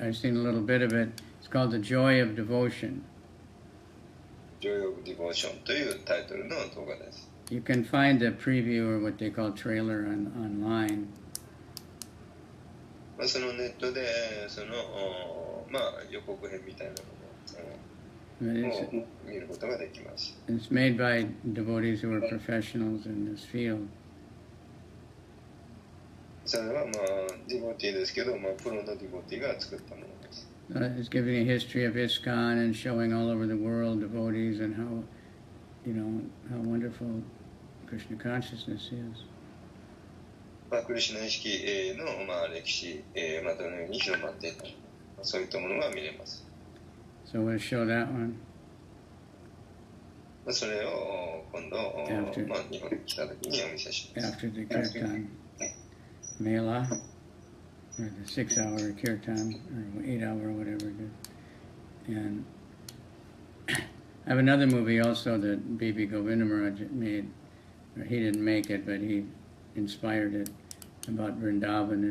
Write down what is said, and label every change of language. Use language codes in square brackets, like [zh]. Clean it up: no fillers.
[en] I've seen a little bit of it. It's called The Joy of Devotion. [ja] Joy of Devotion というタイトルの動画です。 [en] You can find the preview or what they call trailer online. [ja] そのネットでその予告編みたいなものを見ることができます。 [en] It's made by devotees who are professionals in this field. [ja] それはディボティですけど、プロのディボティが作ったものです。 [en] It's giving a history of ISKCON and showing all over the world devotees and how wonderful Krishna consciousness is. [ja] クリシュナ意識の歴史、どのように広まっていったのか、そういったものが見れます。 [en] So we'll show that one. [ja] それを今度、日本に来た時にお見せします。 [en] After the Kirtan Mela, or the 6-hour Kirtan, or 8-hour, whatever it is. And I have another movie also that B.B. Govindamaraj made, or he didn't make it, but he inspired it, about Vrindavan.